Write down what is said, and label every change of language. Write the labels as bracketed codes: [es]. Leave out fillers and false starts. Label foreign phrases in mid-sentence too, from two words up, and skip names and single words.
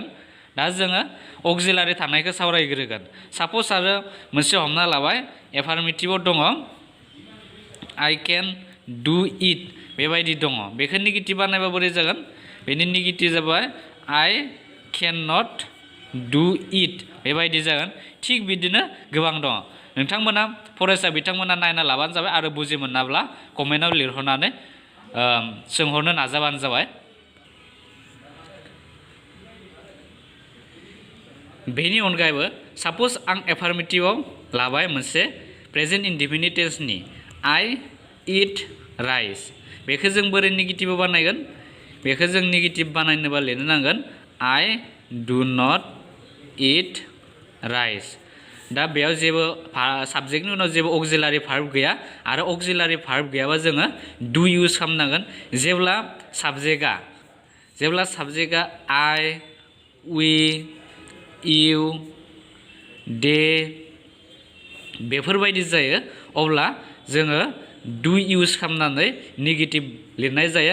[brx] दा जोङो अक्जिलारि थानायखौ सावरायग्रोगोन। साप'ज आरो मोनसे हमना लाबाय एफार्मेटिभआव दङ [en] I can do it [brx] बेबायदि दङ। बेखौ नेगेटिभ बानायबा बोरै जागोन? बेनि नेगेटिभ जाबाय [en] I can not do it [brx] बेबायदि जागोन। थिग बिदिनो गोबां दङ। नोंथांमोना फरायसा बिथांमोना नायना लाबानो जाबाय आरो बुजि मोनाब्ला कमेन्टआव लिरहरनानै सोंहरनो नाजाबानो जाबाय। बेनि अनगायैबो साप'ज आं एफार्मेटिभआव लाबाय मोनसे [en] present indefinite [brx] टेन्सनि [en] I eat rice. [brx] बेखौ जों बोरै नेगेटिभ बानायगोन? बेखौ जों नेगेटिभ बानायनोबा लिरनो नांगोन [en] I do not eat rice. [brx] दा बेयाव जेबो साबजेक्टनि उनाव जेबो [en] auxiliary verb [brx] गैया आरो [en] auxiliary verb [brx] गैयाबा जोङो [en] do use [brx] खालामनांगोन। जेब्ला साबजेक्टआ [en] I, we, you, they [brx] बेफोरबायदि जायो अब्ला जोङो [en] do use [brx] खालामनानै नेगेटिभ लिरनाय जायो।